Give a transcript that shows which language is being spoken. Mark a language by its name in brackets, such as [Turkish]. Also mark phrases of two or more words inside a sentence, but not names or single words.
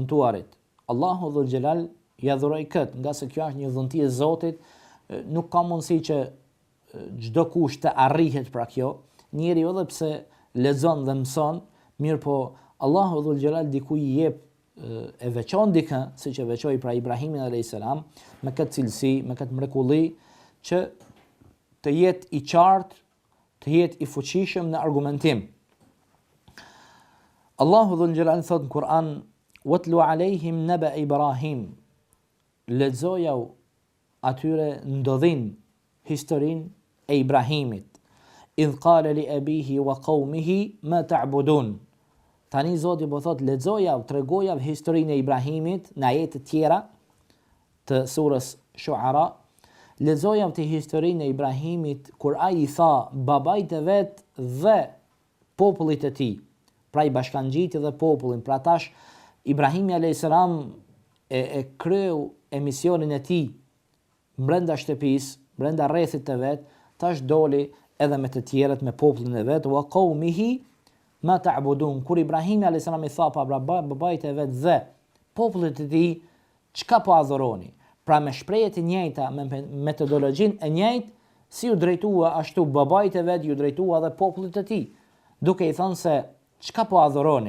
[Albanian] Allahu [Arabic] ذو الجلال [Albanian] ja dhuroi këtë, nga se kjo është një dhunti e Zotit, nuk ka mundësi që çdo kush të arrihet pra kjo, njeriu edhe pse lexon dhe mëson, mirë po Allahu [Arabic] ذو الجلال [Albanian] diku i jep e veçon dikë, siç e veçoi pra Ibrahimin [Arabic] عليه السلام, [Albanian] me këtë cilësi, me këtë mrekulli që të jetë i qartë, të jetë i fuqishëm në argumentim. Allahu [Arabic] ذو الجلال [Albanian] thot në Kur'an: [Arabic] "واتل عليهم نبأ إبراهيم." [Albanian] Lexoja atyre ndodhin historinë e Ibrahimit. [Arabic] "إذ قال لأبيه وقومه ما تعبدون." [Albanian] Tani Zoti po thot lexoja, tregoja historinë e Ibrahimit në ajete të tjera të surës Shu'ara. Lexoja të historinë e Ibrahimit kur ai I tha babait e vet dhe popullit e tij. Pra I bashkangjiti dhe popullin. Pra tash Ibrahimi a.s. e kreu emisionin e tij brenda shtëpisë, brenda rrethit të vet, tash doli edhe me të tjerët, me popullin e vet, [Arabic] وقومه ما تعبدون. [Albanian] Kur Ibrahimi a.s. I tha pa babait e vet dhe popullit e tij, çka po adhuroni? Pra me shprehjet e njëjta, me metodologjinë e njëjtë, si u drejtua ashtu babait e vet, ju drejtua dhe popullit e tij, duke I thënë se çka po adhuroni?